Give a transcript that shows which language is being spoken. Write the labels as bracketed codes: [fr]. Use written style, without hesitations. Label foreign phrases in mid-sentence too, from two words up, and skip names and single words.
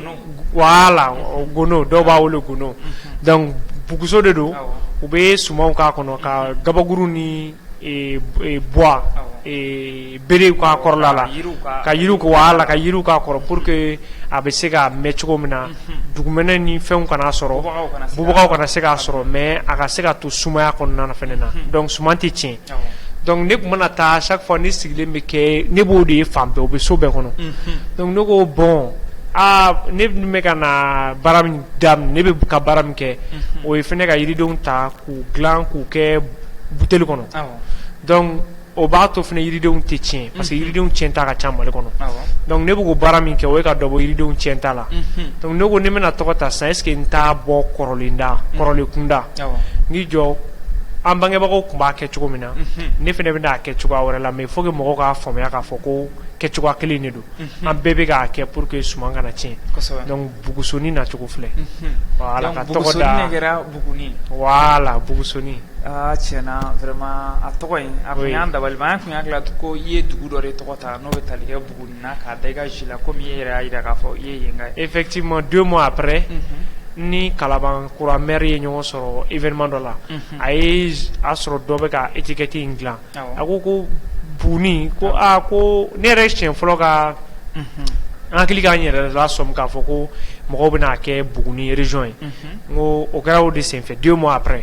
[bm] voilà gono dɔw b'a wele gono donc buguso de don u bɛ sumanw k'a kɔnɔ ka gabakuru ni bois berew k'a kɔrɔla la ka yiriw k'a kɔrɔ [fr] pour que [bm] a bɛ se ka mɛn cogo min na dugumɛnɛ ni fɛnw kana sɔrɔ bubagaw kana se k'a sɔrɔ mais a ka se ka to sumaya kɔnɔna na fɛnɛ na donc suman tɛ tiɲɛ donc ne tun mana taa [fr] chaque fois [bm] ne sigilen bɛ kɛ ne b'o de ye fan bɛɛ o bɛ so bɛɛ kɔnɔ donc ne ko bon ne bɛ ka na baara min daminɛ ne bɛ ka baara min kɛ o ye fɛnɛ ka yiridenw ta k'u dilan k'u kɛ buteli kɔnɔ donc o b'a to fɛnɛ yiridenw tɛ tiɲɛ [fr] parce que [bm] yiridenw tiɲɛta ka ca Mali kɔnɔ donc ne bɛ k'o baara min kɛ o ye ka dɔ bɔ yiridenw tiɲɛta la donc ne ko ne bɛna tɔgɔ ta sisan [fr] est ce que [bm] n t'a bɔ kɔrɔlen kunda n'i jɔ an bangebagaw tun b'a kɛ cogo min na ne fɛnɛ bɛna kɛ cogoya wɛrɛ la [fr] mais il faut que [bm] mɔgɔw k'a faamuya k'a fɔ ko kɛcogoya kelen de don an bɛɛ bɛ k'a kɛ [fr] pour que [bm] suman kana tiɲɛ donc bugusoni nacogo filɛ voilà ka tɔgɔ da voilà bugusoni tiɲɛna vraiment a tɔgɔ in a kun y'an dabali ban an kun hakili la ko i ye dugu dɔ de tɔgɔ ta n'o bɛ tali kɛ Buguni na k'a da i ka jus la komi i yɛrɛ y'a jira k'a fɔ i ye yen ka ye [fr] effectivement 2 mois après [bm] ni Kalaban kura maire ye ɲɔgɔn sɔrɔ événement dɔ la a sɔrɔ dɔ bɛ ka étiquette in dilan a ko Buguni ko ko ne yɛrɛ siɲɛ fɔlɔ ka an hakili k'an yɛrɛ la sɔmi k'a fɔ ko mɔgɔw bɛna kɛ Buguni région ye n ko o kɛra o de senfɛ [fr] 2 mois après